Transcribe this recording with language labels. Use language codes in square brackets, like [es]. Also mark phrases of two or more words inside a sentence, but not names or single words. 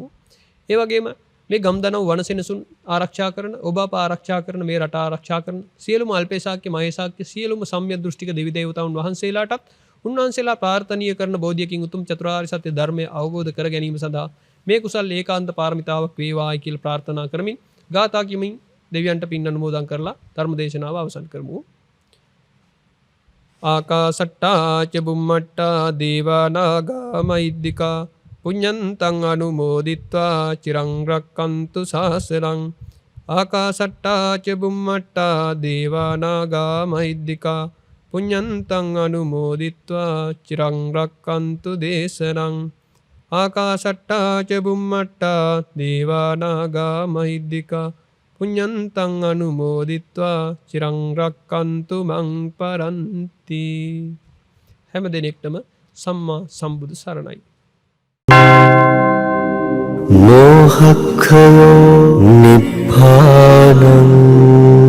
[si] ඒ වගේම මේ ගම්දනව් වනසෙනසුන් ආරක්ෂා කරන ඔබ අප ආරක්ෂා කරන මේ රට ආරක්ෂා කරන සියලුම අල්පේශාක්‍ය මහේශාක්‍ය සියලුම සම්‍යක් දෘෂ්ටික දෙවි දේවතාවුන් වහන්සේලාටත් උන්වහන්සේලා ප්‍රාර්ථනීය කරන බෝධියකින් උතුම් චතුරාර්ය සත්‍ය ධර්මය අවබෝධ කර ගැනීම සඳහා මේ කුසල් ඒකාන්ත පාරමිතාවක් වේවායි කියලා ප්‍රාර්ථනා කරමින් ගාථා කියමින් දෙවියන්ට පින් අනුමෝදන් කරලා ධර්ම දේශනාව අවසන් කරමු. [pi] ආකාසට්ටා ච බුම්මට්ටා දේවා නාග මහිද්దికා පුඤ්ඤන්තං අනුමෝදිත්වා චිරං රක්칸තු ශාසනං. ආකාසට්ටා ච බුම්මට්ටා දේවා නාග මහිද්దికා පුඤ්ඤන්තං අනුමෝදිත්වා චිරං රක්칸තු දේශනං. ආකාසට්ටා ච බුම්මට්ටා දේවා නාග මහිද්దికා පුඤ්ඤන්තං අනුමෝදිත්වා චිරං රක්칸තු මං පරන්ති. [si] හැම දිනෙකටම සම්මා සම්බුදු සරණයි. [pi] මෝහක්ඛයෝ නිබ්බානං